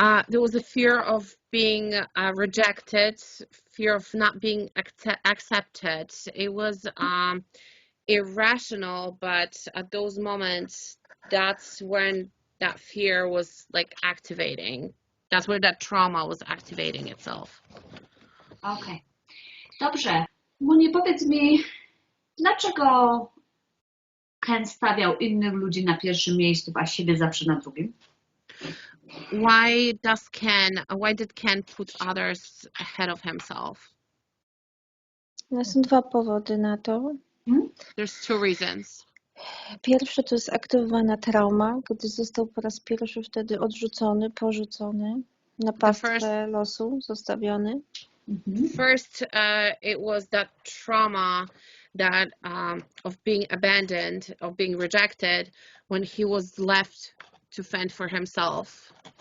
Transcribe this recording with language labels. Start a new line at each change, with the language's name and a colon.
English: There was a fear of being rejected, fear of not being accepted. It was irrational, but at those moments, that's when that fear was like activating. That's where that trauma was activating itself.
Polish: Okej. Dobrze. Moni, powiedz mi, dlaczego Ken stawiał innych ludzi na pierwszym miejscu, a siebie zawsze na drugim?
English: Why did Ken put others ahead of himself?
Polish: Są dwa powody na to.
English: There's two reasons.
Polish: Pierwszy to jest aktywowana trauma, gdy został po raz pierwszy wtedy odrzucony, porzucony, na pastwę losu zostawiony.
English: First, it was that trauma that of being abandoned, of being rejected, when he was left to fend for himself.